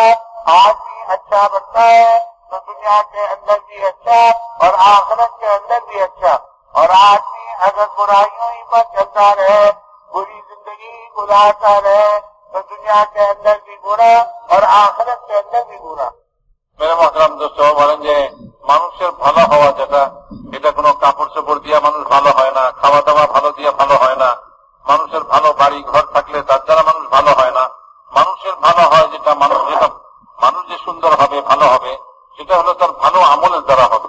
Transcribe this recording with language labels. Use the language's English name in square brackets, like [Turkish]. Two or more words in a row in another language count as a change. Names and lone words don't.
[Urdu] آدمی اچھا بنتا ہے تو دنیا کے اندر بھی اچھا اور آخرت کے اندر بھی اچھا، اور آدمی اگر برائیوں ہی پر چلتا رہے، بری زندگی گزارتا رہے تو دنیا کے اندر بھی برا اور آخرت کے اندر بھی برا۔ میرے محترم دوست [Bangla] বলেন যে মানুষের ভালো হওয়া যেটা, এটা কোনো কাপড় চোপড় দিয়ে মানুষ ভালো হয় না, খাওয়া দাওয়া ভালো দিয়ে ভালো হয় না, মানুষের ভালো বাড়ি ঘর থাকলে তার দ্বারা মানুষ ভালো হয় না। মানুষের ভালো হয় যেটা, মানুষ যে সুন্দর হবে, ভালো হবে, সেটা হলো তার ভালো আমলের দ্বারা হবে।